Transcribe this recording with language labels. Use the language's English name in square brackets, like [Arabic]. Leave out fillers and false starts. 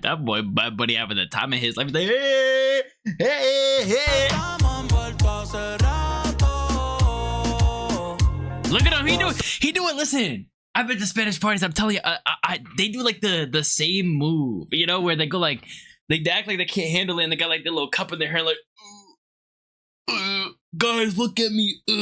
[English] That boy, Bad Bunny, having the time of his life. He's like, hey, hey, hey. [Spanish] Estamos envueltos hace rato. [English] Look at him. He do it. Listen, I've been to Spanish parties. I'm telling you, they do like the same move, you know, where they go like, they act like they can't handle it, and they got like the little cup in their hair, like, guys, look at me.